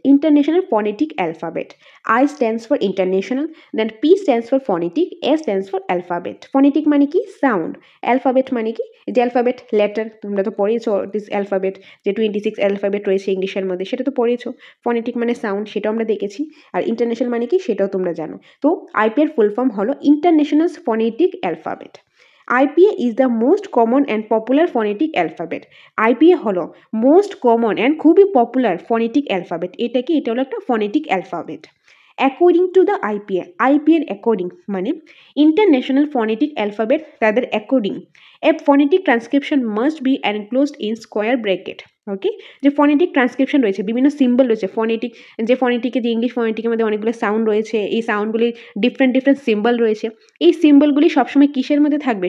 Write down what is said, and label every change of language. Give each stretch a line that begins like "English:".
English: International phonetic alphabet. I stands for international, then P stands for phonetic, A stands for alphabet.
Bangla: Phonetic মানে কি? Sound. Alphabet মানে কি? যে alphabet letter, তোমরা তো পড়েছো দিস অ্যালফাবেট, যে 26 অ্যালফাবেট রয়েছে ইংলিশের মধ্যে, সেটা তো পড়েছো। ফনেটিক মানে সাউন্ড, সেটাও আমরা দেখেছি। আর ইন্টারন্যাশনাল মানে কি সেটাও তোমরা জানো। তো আইপি এর ফুল ফর্ম হলো international phonetic alphabet.
English: IPA is the most common and popular phonetic alphabet. IPA হলো most common and খুবই popular phonetic alphabet.
Bangla: এটা কি? এটা হলো একটা phonetic alphabet.
English: According to the IPA, IPA according মানে International Phonetic Alphabet, তাদের according a phonetic transcription must be enclosed in square bracket.
Bangla: ওকে, যে ফনেটিক ট্রান্সক্রিপশন রয়েছে, বিভিন্ন সিম্বল রয়েছে, ফনেটিক যে ফনেটিকে, যে ইংলিশ ফনেটিকের মধ্যে অনেকগুলো সাউন্ড রয়েছে, এই সাউন্ডগুলির ডিফারেন্ট ডিফারেন্ট সিম্বল রয়েছে, এই সিম্বলগুলি সবসময় কিসের মধ্যে থাকবে?